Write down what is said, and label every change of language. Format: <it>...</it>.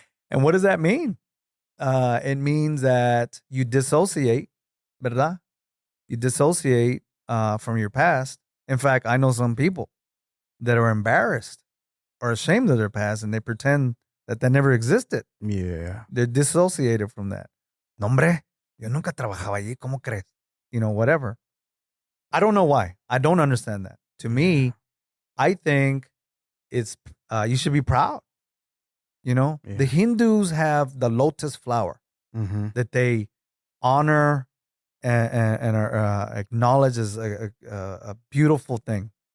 <en>And what does that mean? It means that you dissociate, ¿verdad? You dissociate from your past. In fact, I know some people that are embarrassed or ashamed of their past, and they pretend that never existed. Yeah. They're dissociated from that.</en> <es>No, hombre, yo nunca trabajaba allí, ¿cómo crees?</es> <en>Whatever. I don't know why. I don't understand that. To me, I think it's you should be proud. The Hindus have the lotus flower that they honor and are acknowledge as a beautiful thing.</en>